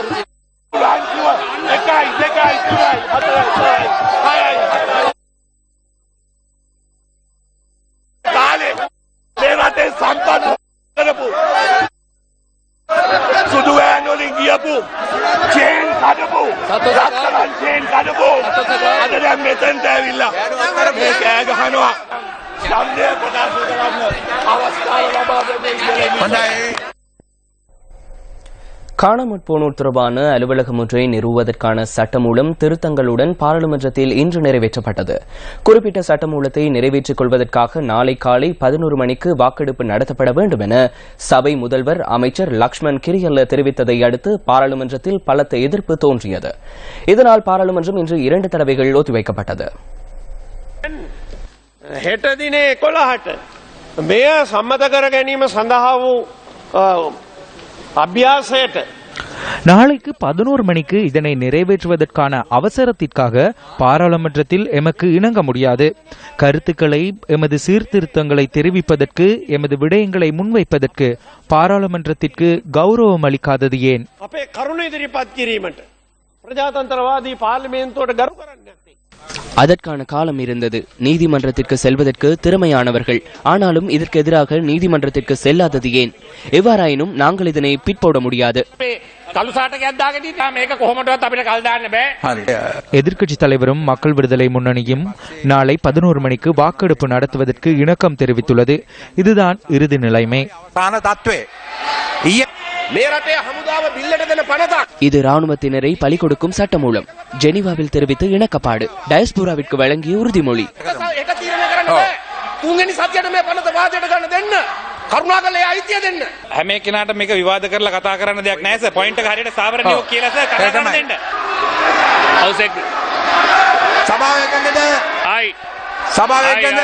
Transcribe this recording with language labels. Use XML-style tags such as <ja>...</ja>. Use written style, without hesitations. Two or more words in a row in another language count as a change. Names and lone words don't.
<si>ලංකුව 1 2 3 4 5 කාලේ මේ රටේ සම්පත් කරපු සුදු වෑන් වලින් ගියපු චේන් කඩපු රත්තරන් චේන් කඩපු අද දැන් මෙතෙන්ට ඇවිල්ලා මේ කෑ ගහනවා. ඡන්දය ප්‍රකාශ කරන්න අවස්ථාව ලබා දෙන්නේ හොඳයි.</si> <ta>காணாமற் போனோர் தொடர்பான அலுவலகம் ஒன்றை நிறுவுவதற்கான சட்டமூலம் திருத்தங்களுடன் பாராளுமன்றத்தில் இன்று நிறைவேற்றப்பட்டது. குறிப்பிட்ட சட்டமூலத்தை நிறைவேற்றிக் கொள்வதற்காக நாளை காலை 11 மணிக்கு வாக்கெடுப்பு நடத்தப்பட வேண்டும் என சபை முதல்வர் அமைச்சர் லக்ஷ்மண் கிரியல்ல தெரிவித்ததை அடுத்து பாராளுமன்றத்தில் பலத்த எதிர்ப்பு தோன்றியது. இதனால் பாராளுமன்றம் இன்று 2 தடவைகள் ஒத்திவைக்கப்பட்டது.</ta> <si>හෙට දිනේ 11ට මෙය සම්මත කර ගැනීම සඳහා වූ අභ්‍යාසයට</si> <ta>நாளைக்கு 11 மணிக்கு இதனை நிறைவேற்றுவதற்கான அவசரத்திற்காக பாராளுமன்றத்தில் எமக்கு இணங்க முடியாது. கருத்துக்களை, எமது சீர்திருத்தங்களை தெரிவிப்பதற்கு, எமது விடயங்களை முன்வைப்பதற்கு பாராளுமன்றத்திற்கு கௌரவம் அளிக்காதது ஏன்?</ta> <si>අපේ කරුණ ඉදිරිපත් කිරීමට ප්‍රජාතන්ත්‍රවාදී පාර්ලිමේන්තුවට ගරු කරන්නේ නැත්තේ.</si> <ta>அதற்கான காலம் இருந்தது. நீதிமன்றத்திற்கு செல்வதற்கு திறமையானவர்கள். ஆனாலும் இதற்கு எதிராக நீதிமன்றத்திற்கு செல்லாதது ஏன்? எவ்வாறாயினும் நாங்கள் இதனை பிற்போட முடியாது. எதிர்க்கட்சி தலைவரும் மக்கள் விடுதலை முன்னணியும் நாளை 11 மணிக்கு வாக்கெடுப்பு நடத்துவதற்கு இணக்கம் தெரிவித்துள்ளது. இதுதான் இறுதி நிலைமை. இது ராணுவத்தினரை பலி கொடுக்கும் சட்டமூலம். ஜெனீவாவில் தெரிவித்து இணக்கப்பாடு. டயஸ்போராவிற்கு வழங்கிய உறுதிமொழி.</ta> <si>කරුණාකරලා අයිතිය දෙන්න. හැම කෙනාට මේක විවාද කරලා කතා කරන්න දෙයක් නැහැ සර්. පොයින්ට් එක හරියට සාවරණියෝ කියලා සර් කතා කරන්න දෙන්න. සභාව එකඟද? ආයි සභාව එකඟද?</si>